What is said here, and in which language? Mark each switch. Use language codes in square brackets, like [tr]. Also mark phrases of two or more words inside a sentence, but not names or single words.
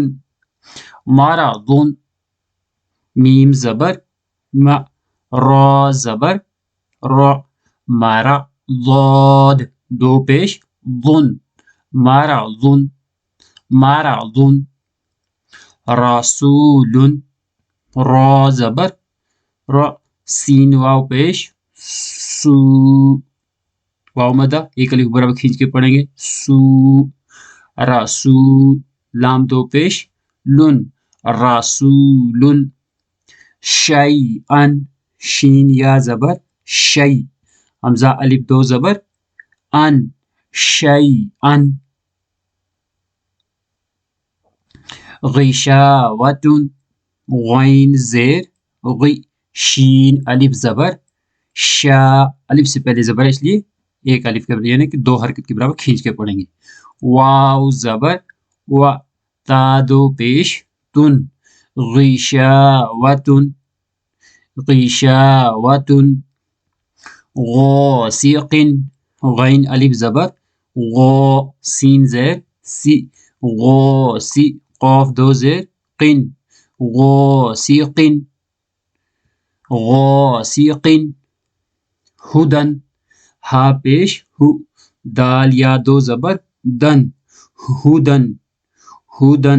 [ur] مرضن، میم زبر م، را زبر را، مرا. ضاد دو پیش ظن، مرضن، مرضن. رسول، را زبر را، سین واو پیش سو، واو مدہ ایک الف برابر کھینچ کے پڑھیں گے سو. رسو، لام دو پیش لن، رسولن. شیئن، شین یا زبر شی، حمزہ الف دو زبر ان، شیئن. غشاوتن، غین زیر غی، شین الف زبر شا، الف سے پہلے زبر ہے اس لیے ایک الف کے برابر یعنی کہ دو حرکت کے برابر کھینچ کے پڑھیں گے. واو زبر و، تا دو پیش تن، غشاوتن، غشاوتن. غاسقن، غین الف زبر غا، سین زیر سی، غاسی، قاف دو زیر قن، غاسقن، غاسقن. ہدن، ہا پیش ہو، دال یا دو زبر دن، ہدن ہدن.